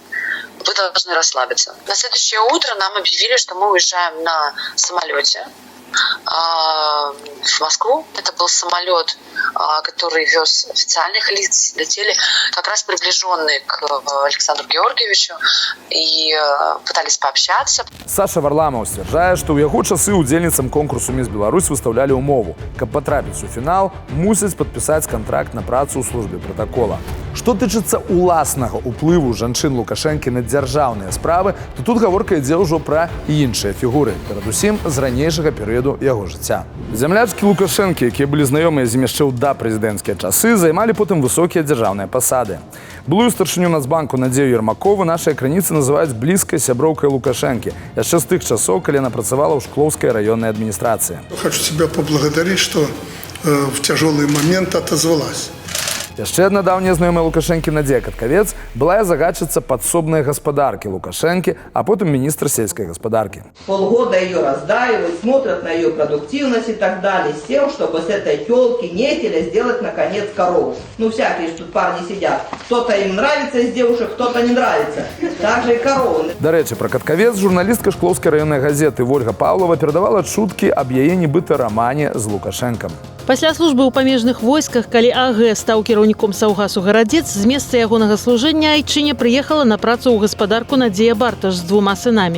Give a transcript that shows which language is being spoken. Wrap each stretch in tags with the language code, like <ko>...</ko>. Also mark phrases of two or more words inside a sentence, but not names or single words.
<ru>Вы должны расслабиться. На следующее утро нам объявили, что мы уезжаем на самолете в Москву. Это был самолет, который вез официальных лиц, летели как раз приближенные к Александру Георгиевичу и пытались пообщаться.</ru> <be>Саша Варламов сцвярджае, што ў яго часы удзельніцам конкурсу «Мисс Беларусь» выставлялі ўмову. Каб патрапіць у фінал, мусяць падпісаць кантракт на працу ў службе пратакола. Што тычыцца уласнага ўплыву жанчын Лукашэнкі на дзяржаўныя справы, то тут гаворка ідзе ўжо пра іншыя фігуры, перадусім з ранейшага перыяду яго жыцця. Зямлячкі Лукашэнкі, якія былі знаёмыя з ім яшчэ ў дапрэзідэнцкія часы, займалі потым высокія дзяржаўныя пасады. Былую старшыню Нацбанку Надзею Ермакову нашыя крыніцы называюць блізкай сяброўкай Лукашэнкі, яшчэ з тых часоў, калі яна працавала ў Шклоўскай раённай адміністрацыі.</be> <ru>Хочу тебя поблагодарить, что в тяжелый момент отозвалась.</ru> <be>Яшчэ адна даўняя знаёмая Лукашэнкі Надзея Каткавец была загадчыца падсобнай гаспадаркі Лукашэнкі, а потым</be> <ru>министр сельской</ru> <be>гаспадарки.</be> <ru>Полгода ее раздаивают, смотрят на ее продуктивность и так далее, с тем, чтобы с этой тёлки, нетеля, сделать, наконец, корову. Ну, всякие тут парни сидят. Кто-то им нравится из девушек, кто-то не нравится. Так же и коровы.</ru> <be>До рэчы, пра Каткавец журналістка Шклоўскай раённай газеты Ольга Павлова перадавала чуткі аб яе нібыта рамане з Лукашэнкам. Пасля службы ў памежных войсках, калі АГ стаў кіраўніком Саўгасу Гарадзец, з месца ягонага служэння айчыне прыехала на працу ў гаспадарку Надзея Барташ з 2 сынамі.</be>